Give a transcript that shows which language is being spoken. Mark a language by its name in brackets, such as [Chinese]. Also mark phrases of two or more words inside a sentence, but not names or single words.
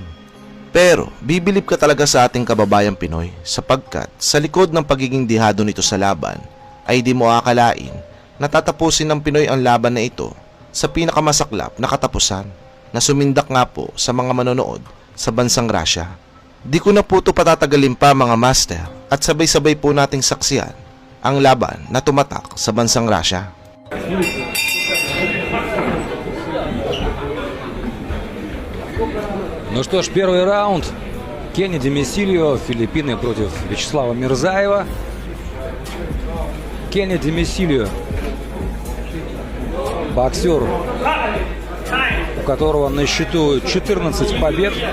[Filipino] Pero bibilib ka talaga sa ating kababayang Pinoy sapagkat sa likod ng pagiging dihado nito sa laban ay di mo akalain na tatapusin ng Pinoy ang laban na ito sa pinakamasaklap na katapusan na sumindak nga po sa mga manonood sa bansang Russia. Di ko na po ito patatagalin pa mga master at sabay-sabay po nating saksiyan ang laban na tumatak sa bansang Russia. [Russian] Ну что ж, первый раунд. Кенни Демесильо, Филиппины против Вячеслава Мирзаева. Кенни Демесильо, боксер, у которого на счету 14 побед.